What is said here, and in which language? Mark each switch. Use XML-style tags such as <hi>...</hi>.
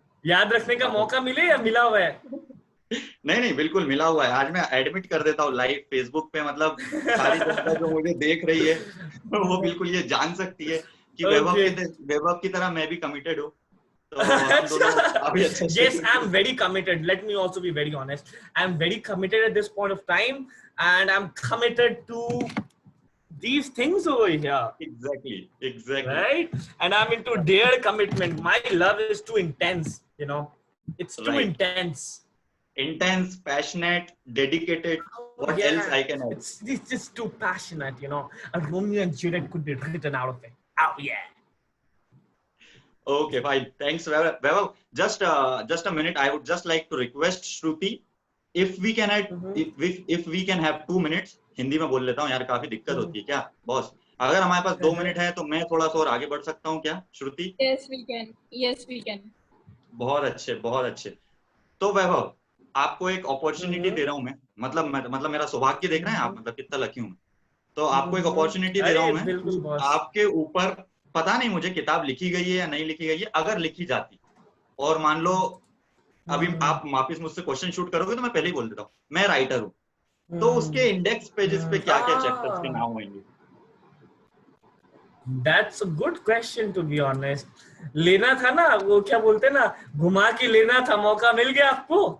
<hi>याद रखने का मौका मिले या मिला हुआ है? नहीं बिल्कुल मिला हुआ है। आज मैं एडमिट कर देता हूँ लाइव फेसबुक पे, मतलब सारी जनता जो मुझे देख रही है वो बिल्कुल ये जान सकती है कि वैभव की तरह मैं भी कमिटेड हूँ। तो हम दोनों काफी अच्छे से</hi> <en>Yes, I'm very committed. Let me also be very honest. I'm very committed at this point of time, and I'm committed to these things over here. Exactly. Right? And I'm into their commitment. My love is too intense, you know. It's too intense. Intense, passionate, dedicated. What else I can add? It's just too passionate, you know. A Romeo and Juliet could be written out of it. Oh yeah. Okay, fine. Thanks, Vaibhav. Just a minute. I would just like to request Shruti, if we can have 2 minutes.</en> <hi>Hindi में बोल लेता हूँ यार, काफी दिक्कत होती है क्या बॉस? अगर हमारे पास 2 मिनट है तो मैं थोड़ा सा और आगे बढ़ सकता हूँ क्या श्रुति?</hi> <en>Yes, we can. Yes, we can.</en> <hi>बहुत अच्छे। तो वैभव, आपको एक अपॉर्चुनिटी दे रहा हूँ मैं, मतलब मेरा सौभाग्य देख रहे हैं आप, मतलब कितना लकी हूँ मैं। तो आपको एक अपॉर्चुनिटी दे रहा हूँ मैं, आपके ऊपर पता नहीं मुझे किताब लिखी गई है या नहीं लिखी गई है, अगर लिखी जाती और मान लो अभी आप वापिस मुझसे क्वेश्चन शूट करोगे तो मैं पहले ही बोल देता हूँ मैं राइटर हूँ, तो उसके इंडेक्स पेजेस पे क्या क्या चैप्टर्स के नाम होंगे?</hi> <en>That's a good question, to be honest.</en> <hi>लेना था ना, वो क्या बोलते ना, घुमा के लेना था, मौका मिल गया आपको?</hi>